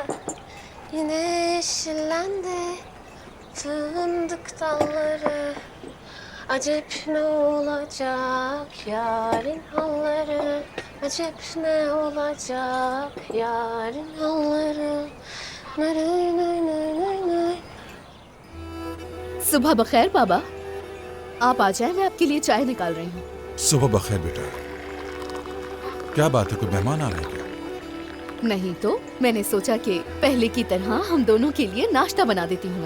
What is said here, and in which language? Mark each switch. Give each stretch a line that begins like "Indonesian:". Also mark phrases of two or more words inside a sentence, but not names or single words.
Turkish: Yine yeşillendi fındık dalları. Acep ne olacak yarın halları. Acep ne olacak yarın halları. Nay nay nay nay nay.
Hindi: सुबह बखैर बाबा, आप आ जाए, मैं आपके लिए चाय निकाल रही हूँ। सुबह बखैर बेटा। क्या बात है, कोई मेहमान आ रहे हैं क्या? नहीं तो मैंने सोचा कि पहले की तरह हम दोनों के लिए नाश्ता बना देती हूँ मैं।